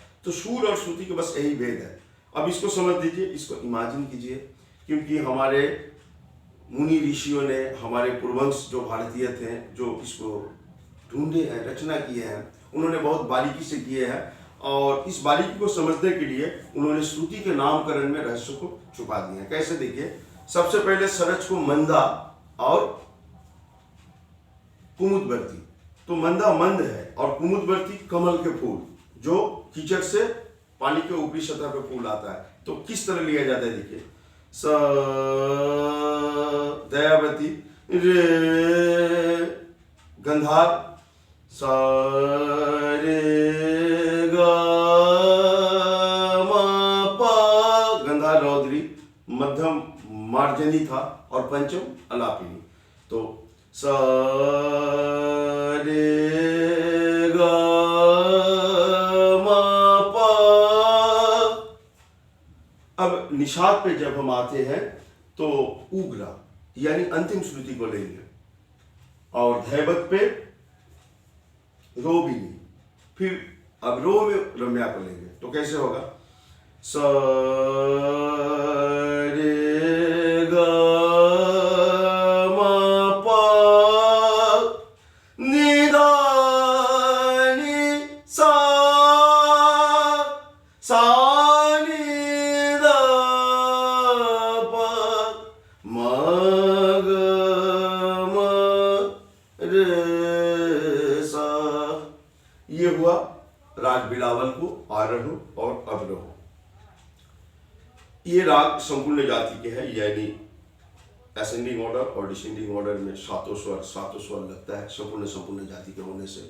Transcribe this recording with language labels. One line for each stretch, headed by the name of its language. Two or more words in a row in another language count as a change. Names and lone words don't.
Hindi: तो सुर और श्रुति के बस यही भेद है। अब इसको समझ दीजिए, इसको इमेजिन कीजिए, क्योंकि हमारे मुनि ऋषियों ने, हमारे पूर्वंश जो भारतीय थे, जो इसको ढूंढे हैं, रचना किए हैं, उन्होंने बहुत बारीकी से किए हैं, और इस बारीकी को समझने के लिए उन्होंने श्रुति के नामकरण में रहस्य को छुपा दिए हैं। कैसे? देखिए, सबसे पहले सरच को मंदा और कुमुदवर्ती। तो मंदा मंद है और कुमुदवर्ती कमल के फूल, जो कीचड़ से पानी के ऊपरी सतह पे फूल आता है। तो किस तरह लिया जाता है? देखिए, स दयावती, रे गंधार, सा रे गा मा पा, गंधार रौद्री, मध्यम मार्जनी था और पंचम अलापिनी। तो सा रे गा मा पा। अब निषाद पे जब हम आते हैं तो उग्रा यानी अंतिम श्रुति को लेंगे, और धैवत पे रोबिनी, फिर अब रो में रम्या को लेंगे। तो कैसे होगा? स रे गा मा पा नि धा नि सा, सा नि धा पा, मा ग मा रे सा। ये हुआ राग बिलावल को आरोह और अवरोह। ये राग संपूर्ण जाति के हैं, यानी
English: ascending order
Hindi: और
English: descending order
Hindi: में सातों स्वर लगता है, संपूर्ण जाति के होने से।